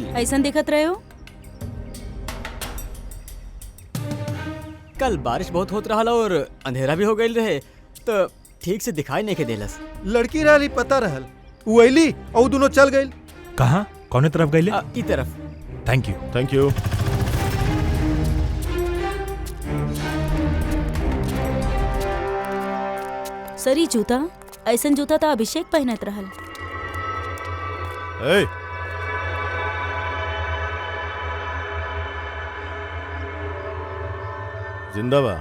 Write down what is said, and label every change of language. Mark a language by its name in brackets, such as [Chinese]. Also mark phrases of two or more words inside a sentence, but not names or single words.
[Bhojpuri] ऐसा दिखत रहे हो? कल बारिश बहुत होत रहा और अंधेरा भी हो गई रहे, तो ठीक से दिखाई नहीं के देलस। लड़की रहली पता रहल, उ अइली और दोनों चल गइल। कहाँ कौने तरफ गईले? ई तरफ। [English] thank you. thank you. [Bhojpuri] सरी जूता, ऐसा जूता तो अभिषेक पहनत रहल। ए, जिंदा बा?